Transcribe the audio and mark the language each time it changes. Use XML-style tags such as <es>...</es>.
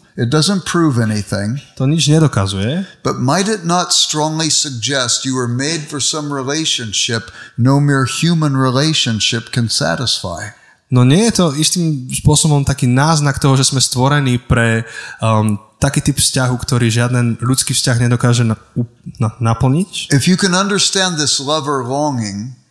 <en>it doesn't prove anything.</en> <sk>To nič nedokazuje.</sk> <en>But might it not strongly suggest you were made for some relationship no mere human relationship can satisfy?</en> <sk>No nie je to istým spôsobom taký náznak toho, že sme stvorení pre taký typ vzťahu, ktorý žiaden ľudský vzťah nedokáže naplniť?</sk> <en>If you can understand this love or longing,</en>